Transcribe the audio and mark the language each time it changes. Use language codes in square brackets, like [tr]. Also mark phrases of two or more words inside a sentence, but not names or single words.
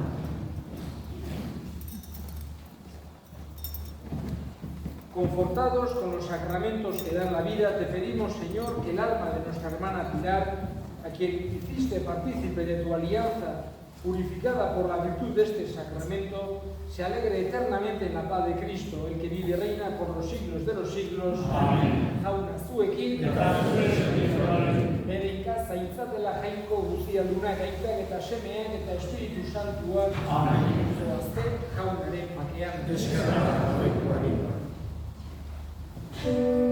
[es] Confortados con los sacramentos que dan la vida, te pedimos, Señor, que el alma de nuestra hermana Pilar, a quien hiciste partícipe de tu alianza, purificada por la virtud de este sacramento, se alegre eternamente en la paz de Cristo, el que vive y reina por los siglos de los siglos. Amén. [eu] Jauna zuekin, bere zaintzatela jainko guztialdunak, aitak eta semeak eta Espiritu Santuak. Amén. Zoazte jaunaren pakean. Eskerrak.